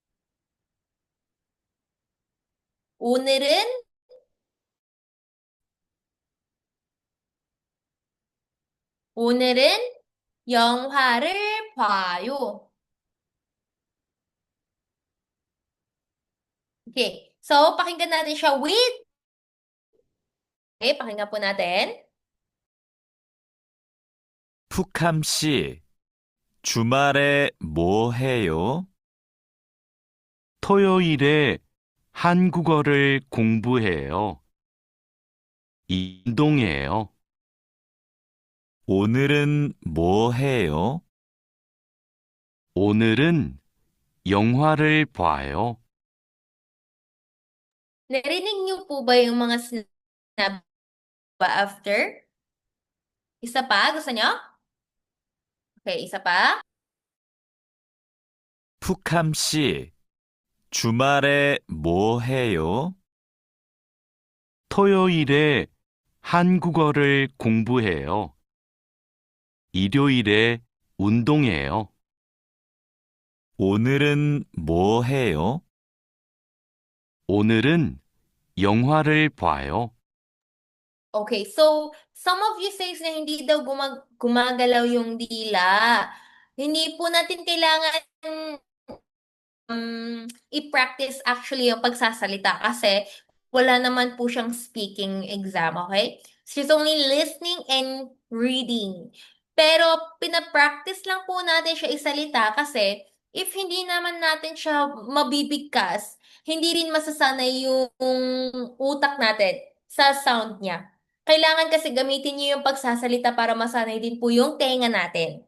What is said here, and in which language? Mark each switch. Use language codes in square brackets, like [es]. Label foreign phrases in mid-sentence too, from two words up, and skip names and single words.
[ko] 오늘은 오늘은 영화를 봐요. [tl] Okay. So, pakinggan natin siya with. Okay, pakinggan po natin. [ko] 푸캄 씨, 주말에 뭐 해요? 토요일에 한국어를 공부해요. 운동해요. 오늘은 뭐 해요? 오늘은 영화를 봐요. [tl] Narinig niyo po ba yung mga sinabi ba after? Isa pa? Gusto niyo? Okay, isa pa. [ko] 푸캄 씨, 주말에 뭐 해요? 토요일에 한국어를 공부해요. 일요일에 운동해요. 오늘은 뭐 해요? 오늘은 영화를 봐요. [en] Okay, so some of you says [tl] na hindi daw gumagalaw yung dila. Hindi po natin kailangan i-practice actually yung pagsasalita kasi wala naman po siyang [en] speaking exam, [tl] okay? [en] She's only listening and reading. [tl] Pero pinapractice lang po natin siya isalita kasi if hindi naman natin siya mabibigkas, hindi rin masasanay yung utak natin sa sound niya. Kailangan kasi gamitin niyo yung pagsasalita para masanay din po yung tenga natin.